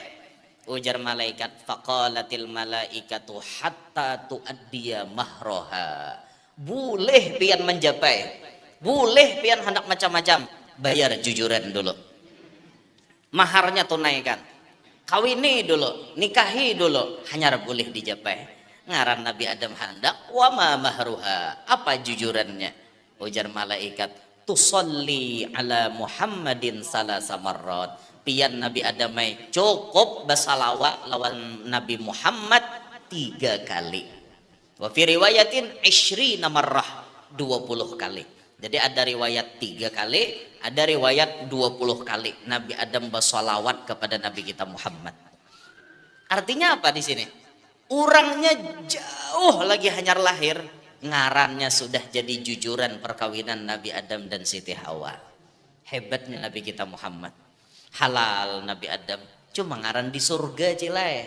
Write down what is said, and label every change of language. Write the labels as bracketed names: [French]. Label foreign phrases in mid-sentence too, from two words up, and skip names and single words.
[Banjar] Ujar malaikat [Arabic] فقالت الملائكة حتى تؤدي مهرها, [Banjar] boleh pian menjapai, boleh pian hendak macam-macam, bayar jujuran dulu, maharnya tunaikan, kawini dulu, nikahi dulu, hanya boleh dijapai. Ngaran Nabi Adam hendak [Arabic] وما مهرها, [Banjar] apa jujurannya? Ujar malaikat [Arabic] تصلي على محمد ثلاث مرات, [Banjar] pian Nabi Adam cukup basalawat lawan Nabi Muhammad 3 kali. [Arabic] وفي رواية 20 مرة, 20 kali. [Banjar] Jadi ada riwayat 3 kali, ada riwayat 20 kali Nabi Adam bersolawat kepada Nabi kita Muhammad. Artinya apa di sini? Orangnya jauh lagi hanyar lahir, ngarannya sudah jadi jujuran perkawinan Nabi Adam dan Siti Hawa. Hebatnya Nabi kita Muhammad. Halal Nabi Adam, cuma ngaran di surga cilai.